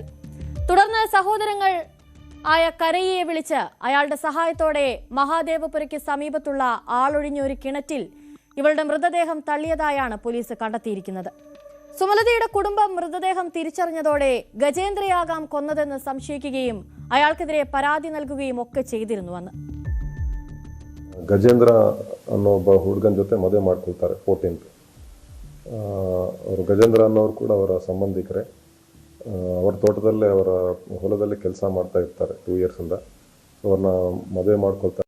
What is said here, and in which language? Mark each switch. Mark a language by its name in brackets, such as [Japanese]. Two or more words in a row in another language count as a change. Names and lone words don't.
[Malayalam] തുടർന്ന് സഹോദരങ്ങൾ ആയ കരയ്യെ വിളിച്ച് അയാളുടെ സഹായത്തോടെ മഹാദേവപുരയ്ക്ക് സമീപത്തുള്ള ആളൊഴിഞ്ഞ ഒരു കിണറ്റിൽ ഇവളുടെ മൃതദേഹം തള്ളിയതായാണ് പോലീസ് കണ്ടെത്തിയിരിക്കുന്നത്. സുമലതയുടെ കുടുംബം മൃതദേഹം തിരിച്ചറിഞ്ഞതോടെ ഗജേന്ദ്രയാകാം കൊന്നതെന്ന് സംശയിക്കുകയും അയാൾക്കെതിരെ പരാതി നൽകുകയും ഒക്കെ ചെയ്തിരുന്നുവെന്ന്. [Kannada] ಗಜೇಂದ್ರ ಅನ್ನೋ ಒಬ್ಬ ಹುಡುಗನ ಜೊತೆ ಮದುವೆ ಮಾಡ್ಕೊಳ್ತಾರೆ 14th. ಅವರು ಗಜೇಂದ್ರ ಅನ್ನೋರು ಕೂಡ ಅವರ ಸಂಬಂಧಿಕರೇ. ಅವರ ತೋಟದಲ್ಲೇ ಅವರ ಹೊಲದಲ್ಲಿ ಕೆಲಸ ಮಾಡ್ತಾ ಇರ್ತಾರೆ 2 yearsಯಿಂದ. ಅವ್ರನ್ನ ಮದುವೆ ಮಾಡ್ಕೊಳ್ತಾರೆ.